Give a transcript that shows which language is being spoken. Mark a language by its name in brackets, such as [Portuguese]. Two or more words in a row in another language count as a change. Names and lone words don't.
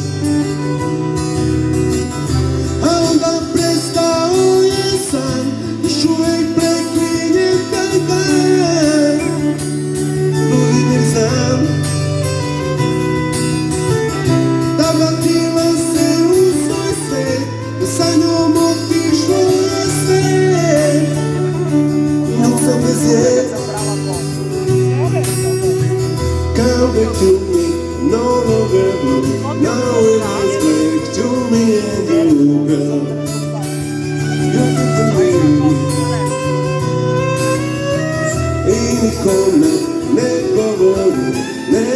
[Serbian] A onda prestao je san, još uvek preklinjem taj dan. Ludim jer znam da vratila se u svoj svet, da sa njom otišlo je sve. Dok sam bez nje, [English] come back to me, no longer blue. Now it is back to me and you, girl. You're good for me. [Serbian] I nikome ne govori,